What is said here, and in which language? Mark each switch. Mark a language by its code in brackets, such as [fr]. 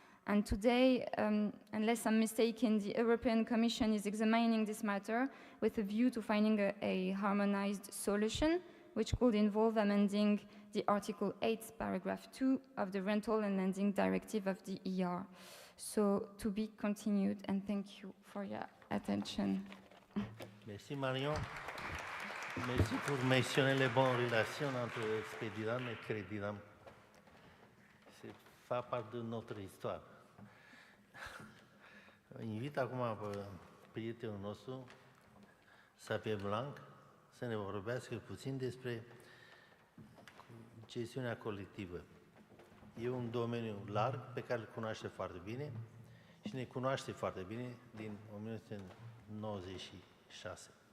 [en] And today, unless I'm mistaken, the European Commission is examining this matter with a view to finding a harmonized solution, which could involve amending the Article 8, Paragraph 2 of the Rental and Lending Directive of the ER. So, to be continued, and thank you for your attention. [fr] Merci Marion. Merci pour mentionner les bonnes relations entre Spedidam et Credidam. C'est fait part de notre histoire. [ro] Invit acum pe prietenul nostru, Xavier Blanc să ne vorbească puțin despre gestiunea colectivă. E un domeniu larg pe care îl cunoaște foarte bine și ne cunoaște foarte bine din 1996.